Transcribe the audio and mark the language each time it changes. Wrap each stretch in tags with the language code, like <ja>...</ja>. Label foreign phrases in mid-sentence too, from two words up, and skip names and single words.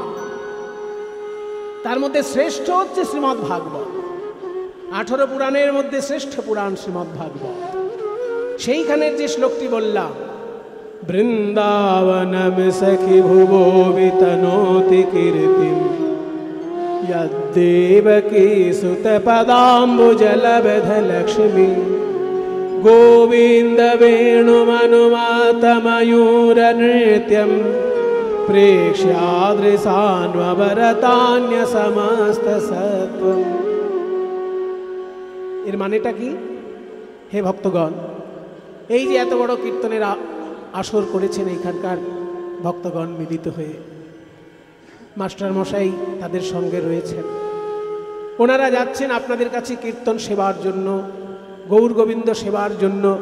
<bn>তার মধ্যে শ্রেষ্ঠ হচ্ছে শ্রীমদ্ ভাগবত। ১৮ পুরাণের মধ্যে শ্রেষ্ঠ পুরাণ শ্রীমদ্ ভাগবত। সেইখানের যে শ্লোকটি বললাম,</bn> <sa>বৃন্দাবনম সখি ভুবো বিতনোতি কীর্তিম यद्देवकी सुत पदाम्बुजलब्ध लक्ष्मी गोविंद वेणुमनुमत्त मयूर नृत्यं प्रेक्ष्यादृशान्वभरतान्य समस्त सत्वम्।</sa> <bn>এর মানেটা কি? হে ভক্তগণ, এই যে এত বড় কীর্তনের আসর করেছেন এইখানকার ভক্তগণ মিলিত হয়ে, মাস্টার মশাই তাদের সঙ্গে রয়েছেন, ওনারা যাচ্ছেন আপনাদের কাছে কীর্তন সেবার জন্য, গৌর গোবিন্দ সেবার জন্য।</bn>